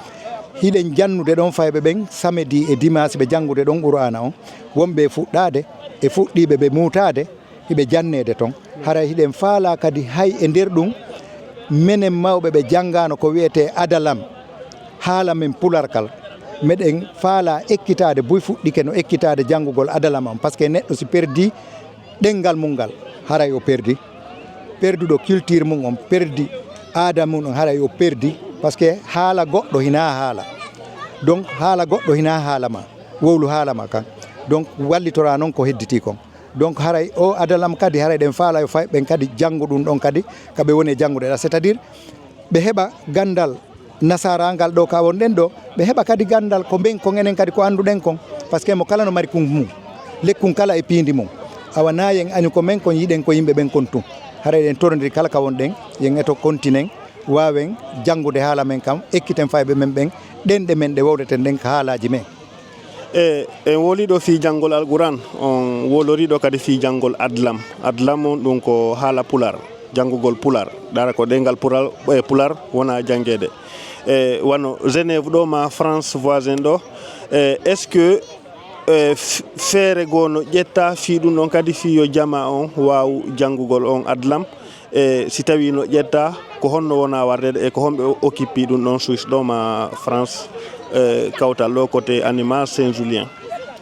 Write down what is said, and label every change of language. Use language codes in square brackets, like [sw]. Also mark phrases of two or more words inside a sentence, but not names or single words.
[ff] hiɗen jannude ɗon fayɓe ɓen samedi e dimanche ɓe janggude ɗon Qur'ana on wonɓe fuɗɗade e fuɗɗiɓe ɓe muutade hiɓe jannede toon haray hiɗen faala kadi hay e nder ɗum menen mawɓe ɓe janggano ko wiyete adalam haala men pularkal meɗen faala ekkitade buy fuɗɗike no ekkitade janggugol adalam on [fr] par ce que [ff] neɗɗo si perdi ɗengal mum ngal haray o perduɗo culture mum on perdi aada mum on haray o perdi [fr] par ce que [ff] haala goɗɗo hina haala donc haala goɗɗo hina haalama wowlu haalama kan donc wallitora noon ko hedditi kon donc haray o adalam kadi haray ɗen faala yo fay ɓen kadi janngo ɗum ɗon kadi kaɓe woni e janngude ɗa [fr] c'est à dire [ff] ɓe heɓa gandal nasarangal ɗo ka wonɗen ɗo ɓe heɓa kadi gandal ko ɓen kon enen kadi ko annduɗen kon par ce que mo kala no mari kum mum lekkum kala e piindi mum awa nayen añu ko men kon yiɗen ko yimɓe ɓen kon tum haray ɗen torodiri kala ka wonɗen yen eto continen wawen janngude haala men kam ekkiten fayɓe men ɓen ɗenɗe men ɗe wowdeten ɗen ko haalaji men. En woliɗo fi janggol alquran on woloriɗo kadi fi janggol adlam on ɗum ko haala pular janggugol pular ɗara ko ɗengal pular wona janggede wano Genève ɗo ma France voisin ɗo [fr] est ce que [ff] feere goo no ƴetta fi ɗum ɗon kadi fi yo jama on waw janggugol on adlam si tawi no ƴetta ko honno wona wardede e ko homɓe occupé ɗum ɗon Suisse ɗo ma France kawtal ɗo côté Annimage Saint-Julien.